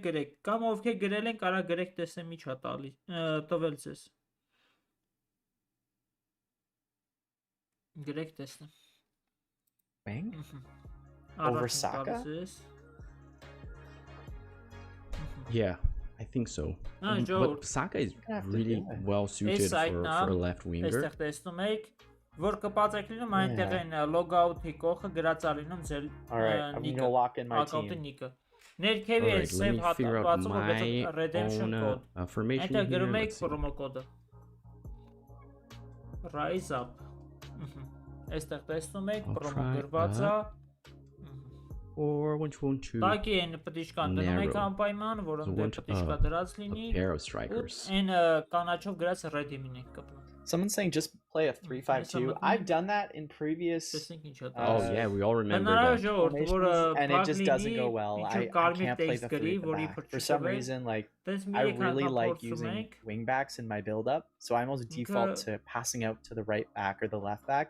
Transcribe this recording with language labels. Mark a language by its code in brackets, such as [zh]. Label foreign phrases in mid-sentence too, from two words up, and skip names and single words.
[hy] գրեք, կամ ովքեր գրել են, կարա գրեք, տեսնեմ ինչ է տալի, տվել ձեզ։ Գրեք, տեսնեմ։ [en] Wing? Over Saka? Yeah, I think so. But Saka is really well suited for a left winger. [hy] Այստեղ տեսնում եք, որ կպած եք լինում, այնտեղ են logout-ի կողքը գրած է լինում ձեր account-ի ներքևի է save հատվածում, որ [en] redemption code։ [hy] Այնտեղ գրում եք [en] promo code- [hy] ը։ Rise Up։ Այստեղ տեսնում եք promo գրված է։ [en] Or which one to [hy] Տակի են պտիշկան դնում եք անպայման, որոնց դեպ պտիշկա դրած լինի։ Այն կանաչով գրած redeem-ին եք կպնում։ [en] Someone's saying just play a 3-5-2. I've done that in previous. Oh yeah, we all remember that. And it just doesn't go well. I can't play the 3 at the back. For some reason, like I really like using wing backs in my build up, so I almost default to passing out to the right back or the left back.